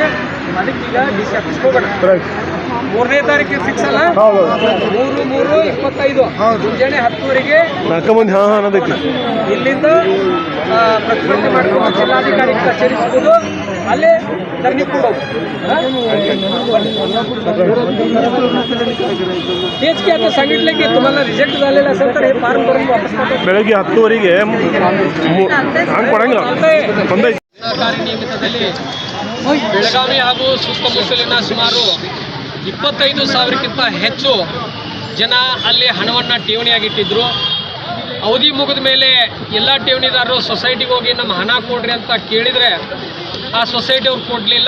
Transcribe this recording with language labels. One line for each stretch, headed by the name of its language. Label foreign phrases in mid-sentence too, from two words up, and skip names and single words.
Kannada: ಅದಕ್ಕೆ ಈಗ DC ಆಫೀಸ್ಗೆ ಹೋಗೋಣ. 3ನೇ ತಾರೀಕಿಗೆ ಫಿಕ್ಸ್ ಅಲ್ಲ, 3/3/25 ಮುಂಜಾನೆ 10 ಗಂಟೆಗೆ ಇಲ್ಲಿಂದ ಪ್ರತಿಭಟನೆ ಮಾಡ್ಕೊಂಡು ಜಿಲ್ಲಾಧಿಕಾರಿ ಕಚೇರಿ ಸಿಗೋದು, ಅಲ್ಲೇ ಧರಣಿ ಕೊಡೋದು.
Marathi: तेच की आता सांगितलं की तुम्हाला रिजेक्ट झालेलं असेल तर हे फॉर्म भरून वापस
Kannada: ಬೆಳಗ್ಗೆ 10 ಸಹಕಾರಿ ನಿಯಮಿತದಲ್ಲಿ ಬೆಳಗಾವಿ ಹಾಗೂ ಸುತ್ತಮುತ್ತಲಿನ ಸುಮಾರು 25,000ಕ್ಕಿಂತ ಹೆಚ್ಚು ಜನ ಅಲ್ಲಿ ಹಣವನ್ನು ಠೇವಣಿಯಾಗಿಟ್ಟಿದ್ರು. ಅವಧಿ ಮುಗಿದ ಮೇಲೆ ಎಲ್ಲ ಠೇವಣಿದಾರರು ಸೊಸೈಟಿಗೆ ಹೋಗಿ ನಮ್ಮ ಹಣ ಕೊಡ್ರಿ ಅಂತ ಕೇಳಿದರೆ ಆ ಸೊಸೈಟಿ ಅವ್ರು ಕೊಡಲಿಲ್ಲ.